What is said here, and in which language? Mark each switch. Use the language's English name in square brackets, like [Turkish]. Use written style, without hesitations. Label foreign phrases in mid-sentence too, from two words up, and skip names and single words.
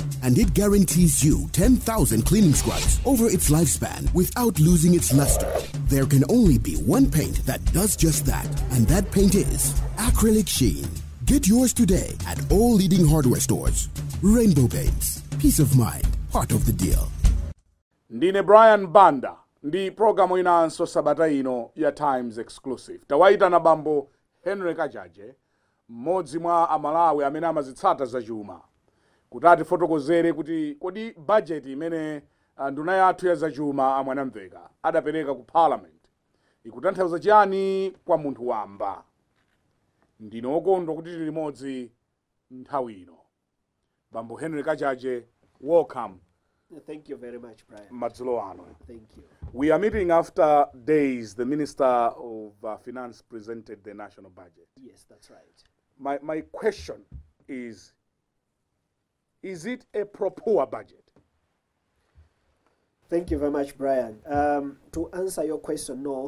[English] And it guarantees you 10,000 cleaning scrubs over its lifespan without losing its luster. There can only be one paint that does just that, and that paint is Acrylic Sheen. Get yours today at all leading hardware stores. Rainbow Paints. Peace of mind. Part of the deal. [Nyanja] Ndine Banda. Ndi programu inanso sabata ino ya Times Exclusive. Tawaita na bambo Henry Kachaje, mmodzi mwa amalawi amene amazitsata za chuma. Kutati fotokozere kuti kodi budget imene nduna yathu ya za chuma a Mwanamvekha adapereka ku parliament ikutanthauza chiyani kwa munthu wamba. Ndine okondwa kuti tili limodzi nthawi ino. Bambo Henry Kachaje, [English] welcome. Thank you very much, Brian. [Nyanja] Madzulo ano. [English] Thank you. We are meeting after days the Minister of Finance presented the national budget. Yes, that's right. My question is it a proper budget? Thank you very much, Brian. To answer your question, no.